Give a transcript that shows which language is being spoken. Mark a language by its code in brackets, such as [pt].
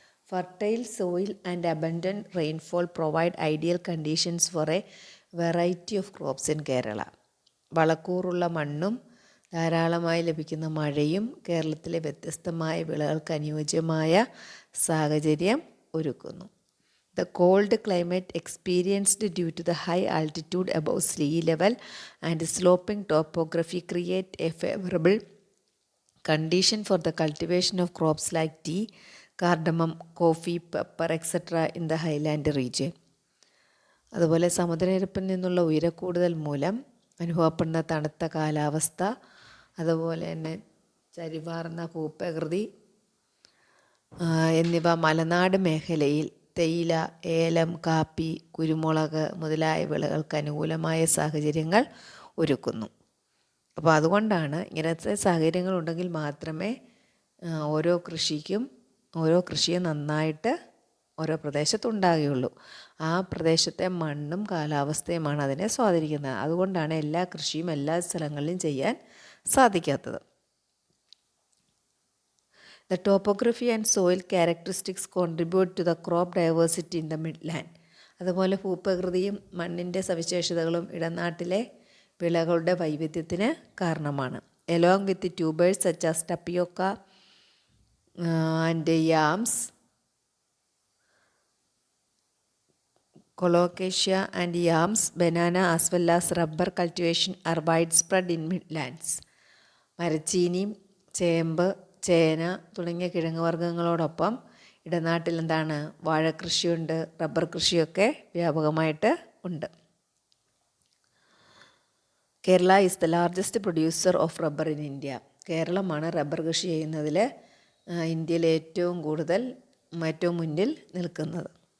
[en] Fertile soil and abundant rainfall provide ideal conditions for a variety of crops in Kerala. [ml] വളക്കൂറുള്ള മണ്ണും ധാരാളമായി ലഭിക്കുന്ന മഴയും കേരളത്തിലെ വ്യത്യസ്തമായ വിളകൾക്ക് അനുയോജ്യമായ സാഹചര്യം ഒരുക്കുന്നു. [en] The cold climate experienced due to the high altitude above sea level and sloping topography create a favorable condition for the cultivation of crops like tea, cardamom, coffee, pepper, etc. in the highland region. [ml] അതുപോലെ സമുദ്രനിരപ്പിൽ നിന്നുള്ള ഉയരക്കൂടുതൽ മൂലം അനുഭവപ്പെടുന്ന തണുത്ത കാലാവസ്ഥ, അതുപോലെ തന്നെ ചരിവാർന്ന ഭൂപ്രകൃതി എന്നിവ മലനാട് മേഖലയിൽ തേയില, ഏലം, കാപ്പി, കുരുമുളക് മുതലായ വിളകൾക്ക് അനുകൂലമായ സാഹചര്യങ്ങൾ ഒരുക്കുന്നു. അപ്പോൾ അതുകൊണ്ടാണ് ഇങ്ങനത്തെ സാഹചര്യങ്ങൾ ഉണ്ടെങ്കിൽ മാത്രമേ ഓരോ കൃഷിയും നന്നായിട്ട് ഓരോ പ്രദേശത്തുണ്ടാകുകയുള്ളൂ. ആ പ്രദേശത്തെ മണ്ണും കാലാവസ്ഥയുമാണ് അതിനെ സ്വാധീനിക്കുന്നത്. അതുകൊണ്ടാണ് എല്ലാ കൃഷിയും എല്ലാ സ്ഥലങ്ങളിലും ചെയ്യാൻ സാധിക്കാത്തത്. [en] The topography and soil characteristics contribute to the crop diversity in the midland. [ml] അതുപോലെ ഭൂപ്രകൃതിയും മണ്ണിൻ്റെ സവിശേഷതകളും ഇടനാട്ടിലെ വിളകളുടെ വൈവിധ്യത്തിന് കാരണമാണ്. [en] Along with the tubers such as tapioca and yams, colocasia and yams, banana as well as rubber cultivation are widespread in midlands. [ml] മരച്ചീനി, ചേമ്പ്, ചേന തുടങ്ങിയ കിഴങ്ങ് വർഗ്ഗങ്ങളോടൊപ്പം ഇടനാട്ടിൽ വാഴക്കൃഷിയുണ്ട്, റബ്ബർ കൃഷിയൊക്കെ വ്യാപകമായിട്ട് ഉണ്ട്. [en] Kerala is the largest producer of rubber in India. [ml] കേരളമാണ് rubber കൃഷി ചെയ്യുന്നതിൽ ഇന്ത്യയിൽ ഏറ്റവും മുന്നിൽ നിൽക്കുന്നത്.